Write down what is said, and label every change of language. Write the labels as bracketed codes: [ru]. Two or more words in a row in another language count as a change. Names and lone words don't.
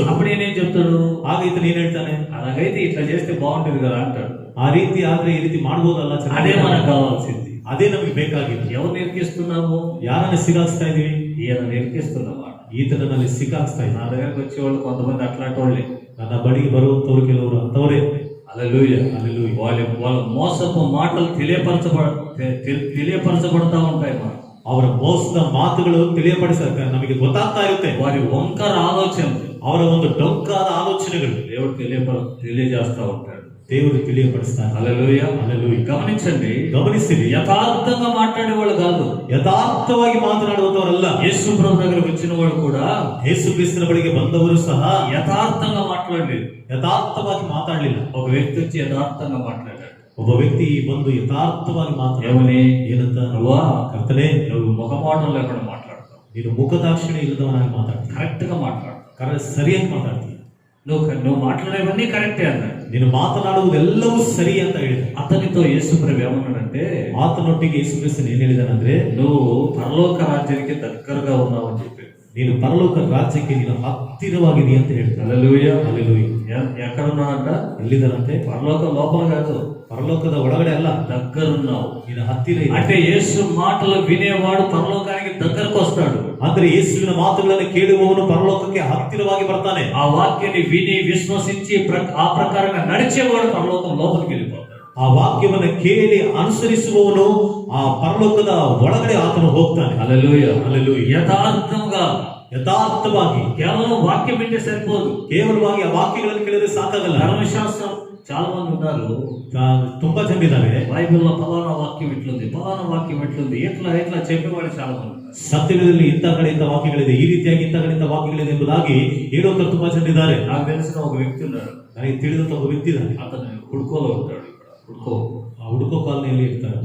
[te] అప్పుడు ఏం చెప్తాడు? [kn] ಆಗ ಈತನ ಏನ್ ಹೇಳ್ತಾನೆ? [te] అలాగైతే ఇట్లా చేస్తే బాగుంటుంది కదా అంటాడు. [kn] ಆ ರೀತಿ ಆದ್ರೆ ಈ ರೀತಿ ಮಾಡ್ಬೋದಲ್ಲ, [te] అదే మనకు కావాల్సింది. [kn] ಅದೇ ನಮಗೆ ಬೇಕಾಗಿದೆ. [te] ఎవరు నిరికిస్తున్నాము? [kn] ಯಾರನ್ನ ಸಿಗಾಕ್ಸ್ತಾ ಇದೀವಿ? [te] ఈయన నిరికిస్తున్నామా? [kn] ಈತನಲ್ಲಿ ಸಿಗಾಕ್ಸ್ತಾ [te] నా [kn] ಇದ್ದಾರೆ. [te] దగ్గరకు వచ్చేవాళ్ళు కొంతమంది అట్లాంటి వాళ్ళే. [kn] ನನ್ನ ಬಳಿಗೆ ಬರುವಂತವ್ರು ಕೆಲವರು ಅಂತವರೇ. [te] హల్లెలూయా. హల్లెలూయా. వాళ్ళ మోసపు మాటలు తెలియపరచబడతా ఉంటాయి మనం. [kn] ಅವರ ಮೋಸದ ಮಾತುಗಳು ನಮಗೆ ಗೊತ್ತಾಗ್ತಾ ಇರುತ್ತೆ. [te] వారి వంకర ఆలోచనలు, [kn] ಅವರ ಒಂದು ಡೊಂಕಾದ ಆಲೋಚನೆಗಳು [te] దేవుడు తెలియజేస్తా ఉంటాడు. [kn] ದೇವರು ತಿಳಿಯಪಡಿಸ್ತಾರೆ. [te] హల్లెలూయా. హల్లెలూయా. గమనించండి, [kn] ಗಮನಿಸಿರಿ, [te] యథార్థంగా మాట్లాడేవాళ్ళు కాదు, [kn] ಯಥಾರ್ಥವಾಗಿ ಮಾತನಾಡುವಂತವರಲ್ಲ. [te] యేసు ప్రభు దగ్గరకు వచ్చిన వాళ్ళు కూడా [kn] ಯೇಸು ಕ್ರಿಸ್ತನ ಬಳಿಗೆ ಬಂದವರು ಸಹ [te] యథార్థంగా మాట్లాడలేదు. [kn] ಯಥಾರ್ಥವಾಗಿ ಮಾತಾಡಲಿಲ್ಲ. [te] ఒక వ్యక్తి వచ్చి యథార్థంగా మాట్లాడాడు. [kn] ಒಬ್ಬ ವ್ಯಕ್ತಿ ಬಂದು ಯಥಾರ್ಥವಾಗಿ ಮಾತಾಡ, [te] ఏమని? [kn] ಏನಂತ? [te] నువ్వా [kn] ಕರ್ತನೇ, [te] నువ్వు ముఖమాటం లేకుండా మాట్లాడతావు, [kn] ನೀನು ಮುಖದಾಕ್ಷಿಣ್ಯ ಇಲ್ಲದವನಾಗಿ ಮಾತಾಡ್ತೀನಿ, [te] కరెక్ట్ గా మాట్లాడతావు, [kn] ಸರಿಯಾಗಿ ಮಾತಾಡ್ತೀನಿ, [te] నువ్వు మాట్లాడేవన్నీ కరెక్టే అన్నాడు. [kn] ನೀನು ಮಾತನಾಡುವುದೆಲ್ಲವೂ ಸರಿ ಅಂತ ಹೇಳಿದ. [te] అతనితో యేసు ప్రభు ఏమన్నాడంటే, [kn] ಆತನೊಟ್ಟಿಗೆ ಯೇಸು ಕ್ರಿಸ್ತನು ಏನ್ ಹೇಳಿದಾನಂದ್ರೆ, [te] నువ్వు పరలోక రాజ్యానికి దగ్గరగా ఉన్నావు అని చెప్పాడు. [kn] ನೀನು ಪರಲೋಕ ರಾಜ್ಯಕ್ಕೆ ನೀನು ಹತ್ತಿರವಾಗಿದೆಯ ಅಂತ ಹೇಳ್ತಾನೆ. [te] హల్లెలూయా. [kn] ಹಲ್ಲೆಲೂಯಾ. [te] ఎక్కడ ఉన్నాడంట? [kn] ಎಲ್ಲಿದ್ದಾನಂತೆ? [te] పరలోకం లోపల కాదు, [kn] ಪರಲೋಕದ ಒಳಗಡೆ ಅಲ್ಲ, [te] దగ్గరున్నావు. [kn] ನೀನು ಹತ್ತಿರ ಇದೆ. [te] అంటే యేసు మాటలు వినేవాడు పరలోకానికి దగ్గరకు వస్తాడు. [kn] ಅಂದ್ರೆ ಯೇಸುವಿನ ಮಾತುಗಳನ್ನು ಕೇಳುವವನು ಪರಲೋಕಕ್ಕೆ ಹತ್ತಿರವಾಗಿ ಬರ್ತಾನೆ. [te] ఆ వాక్యాన్ని విని విశ్వసించి ఆ ప్రకారంగా నడిచేవాడు పరలోకం లోపలికి వెళ్ళిపోతాడు. [kn] ಆ ವಾಕ್ಯವನ್ನ ಕೇಳಿ ಅನುಸರಿಸುವವನು ಆ ಪರಲೋಕದ ಒಳಗಡೆ ಆತನು ಹೋಗ್ತಾನೆ. [te] హల్లెలూయా. [kn] ಹಲ್ಲೆಲೂಯಾ. [te] యథార్థంగా, [kn] ಯಥಾರ್ಥವಾಗಿ, [te] కేవలం వాక్యం వింటే సరిపోదు. [kn] ಕೇವಲವಾಗಿ ಆ ವಾಕ್ಯಗಳನ್ನು ಕೇಳಿದ್ರೆ ಸಾಕಾಗಲ್ಲ. [te] ధర్మశాస్త్రం చాలా మంది ఉన్నారు [kn] ತುಂಬಾ ಜನರಿದ್ದಾರೆ. [te] బైబిల్లో ఫలానా వాక్యం ఇట్లుంది, ఫలానా వాక్యం ఇట్లుంది, ఎట్లా చెప్పేవాడు చాలా మంది ఉన్నారు. [kn] ಸತ್ಯವೇದದಲ್ಲಿ ಇಂಥ ಕಡೆಯಿಂದ ವಾಕ್ಯಗಳಿದೆ, ಈ ರೀತಿಯಾಗಿ ಇಂಥ ಕಡೆಯಿಂದ ವಾಕ್ಯಗಳಿದೆ ಎಂಬುದಾಗಿ ಹೇಳುವಂತ ತುಂಬಾ ಜನರಿದ್ದಾರೆ. [te] నాకు తెలిసిన ఒక వ్యక్తి ఉన్నాడు, [kn] ನನಗೆ ತಿಳಿದಂತ ಒಬ್ಬ ವ್ಯಕ್ತಿ ಇದ್ದಾನೆ. [te] అతను ಹುಡ್ಕೋలో ఉంటాడు. ఇక్కడ [kn] ಹುಡುಕೋ ಕಾಲನಿಯಲ್ಲಿ ಇರ್ತಾರೆ.